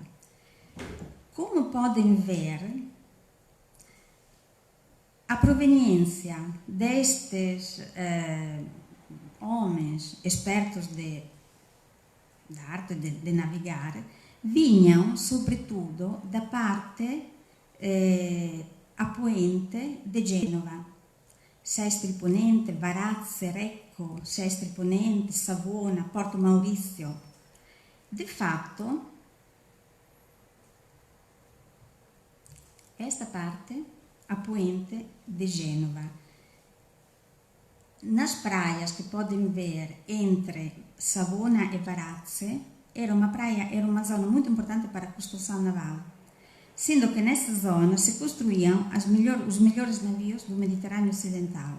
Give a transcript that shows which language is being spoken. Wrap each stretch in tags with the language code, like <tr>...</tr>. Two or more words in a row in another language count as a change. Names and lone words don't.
<pt>Como podem ver, a proveniência destes homens expertos da arte de navegar vinham, sobretudo, da parte apoente de Genova. Sestri Ponente, Varazze, Recco, Sestri Ponente, Savona, Porto Maurizio. De fato, esta parte apoente de Gênova. Nas praias que podem ver entre Savona e Varazze, era uma zona muito importante para a construção naval, sendo que nessa zona se construíam os melhores navios do Mediterrâneo Ocidental.</pt>